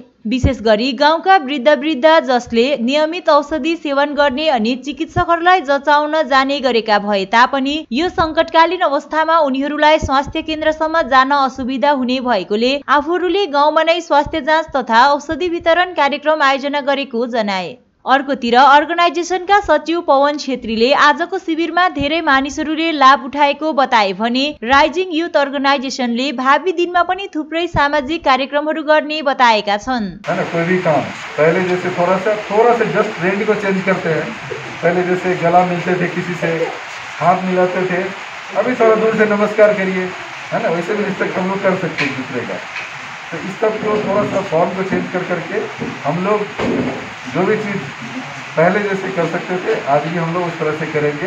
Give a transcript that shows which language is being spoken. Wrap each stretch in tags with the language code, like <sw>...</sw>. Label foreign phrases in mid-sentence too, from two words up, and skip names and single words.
<ne>विशेष गरी गाउँका वृद्ध जसले नियमित औषधि सेवन गर्ने अनि चिकित्सकहरूलाई जचाउन जाने गरेका भए तापनि यो संकटकालीन अवस्थामा उनीहरूलाई स्वास्थ्य केन्द्रसम्म जान असुविधा हुने भएकोले आफूहरूले गाउँमा नै स्वास्थ्य जाँच तथा औषधि वितरण कार्यक्रम आयोजना गरेको जनाए। अर्कोतिर अर्गनाइजेसनका सचिव पवन छेत्रीले आजको शिविरमा धेरै मानिसहरूले लाभ उठाएको बताए भने राइजिङ युथ अर्गनाइजेसनले भावी दिनमा पनि थुप्रै सामाजिक कार्यक्रमहरू गर्ने बताएका छन्।</ne> <hi>कोई भी काम पहले जैसे थोड़ा सा</hi> <en>just trend</en> <hi>को चेंज करते हैं। पहले जैसे गला मिलते थे, किसी से हाथ मिलाते थे, अभी थोड़ा दूर से नमस्कार करिए, है ना। वैसे भी रिस्पेक्ट हम लोग कर सकते हैं एक दूसरे का। तो इस सब को थोड़ा सा फॉर्म को चेंज करके हम लोग जो भी चीज़ पहले जैसे कर सकते थे आज भी हम लोग उस तरह से करेंगे।</hi>